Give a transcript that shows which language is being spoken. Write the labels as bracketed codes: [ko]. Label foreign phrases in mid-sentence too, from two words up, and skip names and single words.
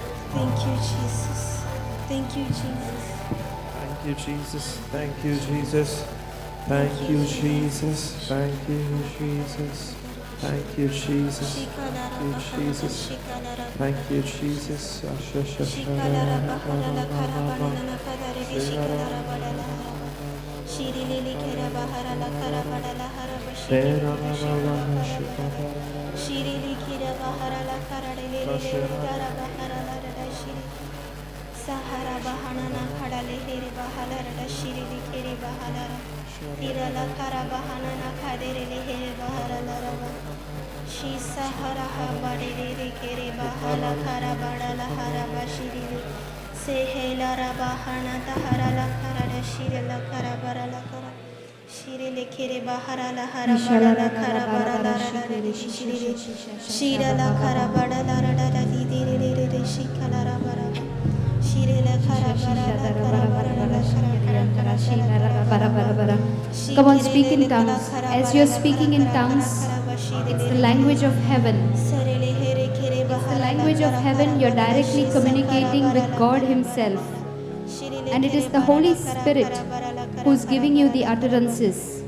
[en] Thank you, Jesus. Thank you, Jesus. Thank you, Jesus. Thank you, Jesus. Thank you, Jesus. Thank you, Jesus. Thank you, Jesus. Thank you, Jesus. Thank you, Jesus. Shirilili kera bahara la kara bara la hara Shirili kira bahara la kara le gara bahara la rada shiri Sahara bahana na khada le here bahala rada shirili kere bahala ra Tira la kara bahana na khade le here bahara la raba Shi sahara ha bade le kere bahala kara bara la hara bashirili Sehela ra bahana tahara la kara da shiri la kara bara la kara Shire le kere bahara la hara bara la kara bara la rada de shire shira la kara bara la rada di de re shikala ra bara shire la kara bara la kara bara la kara Come on, speak in tongues. As you're speaking in tongues, it's the language of heaven. It's the language of heaven. You're directly communicating with God Himself. And it is the Holy Spirit who's giving you the utterances.